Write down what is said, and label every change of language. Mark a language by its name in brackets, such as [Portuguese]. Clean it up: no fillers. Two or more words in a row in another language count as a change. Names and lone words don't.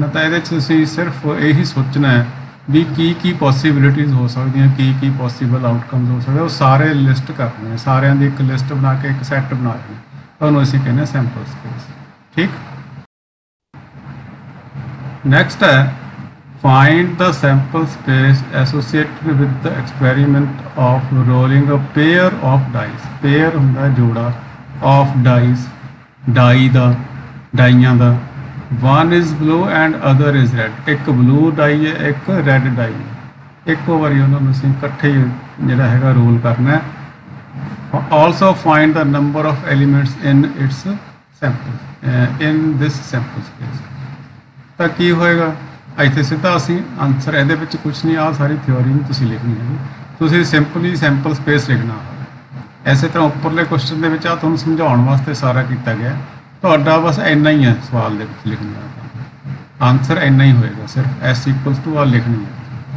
[Punjabi] ਤਾਂ ਇਹਦੇ 'ਚ ਤੁਸੀਂ ਸਿਰਫ ਇਹੀ ਸੋਚਣਾ ਹੈ ਵੀ ਕੀ ਪੋਸੀਬਿਲਿਟੀਜ਼ ਹੋ ਸਕਦੀਆਂ, ਕੀ [English] possible outcomes [Punjabi] ਹੋ ਸਕਦੇ, ਉਹ ਸਾਰੇ ਲਿਸਟ ਕਰਨੇ, ਸਾਰਿਆਂ ਦੀ ਇੱਕ ਲਿਸਟ ਬਣਾ ਕੇ ਇੱਕ ਸੈੱਟ ਬਣਾ ਲੈਣਾ, ਉਹਨੂੰ ਅਸੀਂ ਕਹਿੰਦੇ [English] sample space, [Punjabi] ਠੀਕ। [English] ਨੈਕਸਟ ਹੈ find the sample space associated with the experiment of rolling a pair of dice। [Punjabi] pair ਹੁੰਦਾ ਜੋੜਾ, [English] of dice [Punjabi] ਡਾਈਆਂ ਦਾ। [English] one is blue and other is red। [Punjabi] ਇੱਕ [English] blue die [Punjabi] ਹੈ, ਇੱਕ [English] red die [Punjabi] ਹੈ। ਇੱਕੋ ਵਾਰੀ ਉਹਨਾਂ ਨੂੰ ਅਸੀਂ ਇਕੱਠੇ ਜਿਹੜਾ ਹੈਗਾ ਰੋਲ ਕਰਨਾ ਹੈ। [English] also find the number of elements in its sample in this sample space। [Punjabi] ਤਾਂ ਕੀ ਹੋਏਗਾ? ਇੱਥੇ ਸਿੱਧਾ ਅਸੀਂ ਆਨਸਰ, ਇਹਦੇ ਵਿੱਚ ਕੁਛ ਨਹੀਂ, ਆਹ ਸਾਰੀ ਥਿਓਰੀ ਨੂੰ ਤੁਸੀਂ ਲਿਖਣੀ ਹੈ। ਤੁਸੀਂ [English] simply sample space [Punjabi] ਲਿਖਣਾ। ਇਸੇ ਤਰ੍ਹਾਂ ਉੱਪਰਲੇ ਕੁਐਸਚਨ ਦੇ ਵਿੱਚ ਆ ਤੁਹਾਨੂੰ ਸਮਝਾਉਣ ਵਾਸਤੇ ਸਾਰਾ ਕੀਤਾ ਗਿਆ, ਤੁਹਾਡਾ ਬਸ ਇੰਨਾ ਹੀ ਹੈ ਸਵਾਲ ਦੇ ਵਿੱਚ ਲਿਖਣ ਦਾ ਆਨਸਰ, ਇੰਨਾ ਹੀ ਹੋਏਗਾ, ਸਿਰਫ [English] S equals to [Punjabi] ਆ ਲਿਖਣੀ ਹੈ।